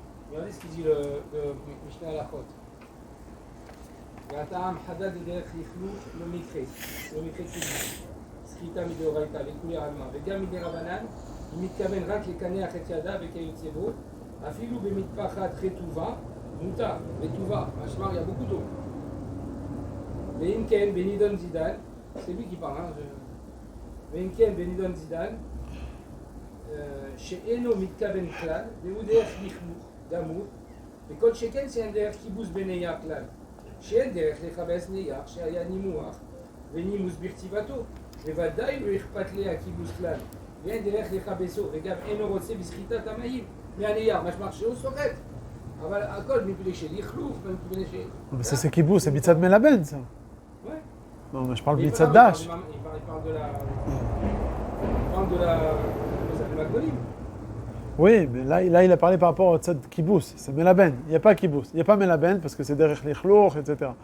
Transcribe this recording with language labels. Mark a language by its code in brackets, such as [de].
[fr] Regardez ce qu'il dit le Mishnah Halachot. [he] והטעם חדד דרך לכלוך לא מקרה, לא מקרה קידוש. סחיטה מדאורייתא לכולי עלמא, וגם מדי רבנן, אם מתכוון רק לקנח את ידיו וכיוצא בו, אפילו במטפחת חטובה, מותר, רטובה, משמע, [fr] il y a beaucoup d'eau. [he] ואם כן, בנידון זידן, [fr] c'est lui qui parle, [he] ואם כן, בנידון זידן, שאינו מתכוון כלל, והוא דרך לכלוך, גמור, וכל שכן שאין דרך כיבוס בנייר כלל. שאין דרך לכבס נייר שהיה נימוח ונימוס בכתיבתו, בוודאי לא אכפת לי הכיבוס כלל, ואין דרך לכבסו, וגם אינו רוצה בסחיטת המים מהנייר, משמע שהוא סוחט, אבל הכל מפני של לכלוך ומפני של... [fr] Mais ça c'est kibou, c'est mitzad Melaben, ça. Ouais. Non, mais je parle de Il mitzad parle- Dash. il parle de la... Il parle de la... Comment ça s'appelle, Magdolim. Oui, mais là, il a parlé par rapport au tzad kibous, c'est Melaben. Il n'y a pas kibous, il n'y a pas Melaben parce que c'est derech lichloch, etc.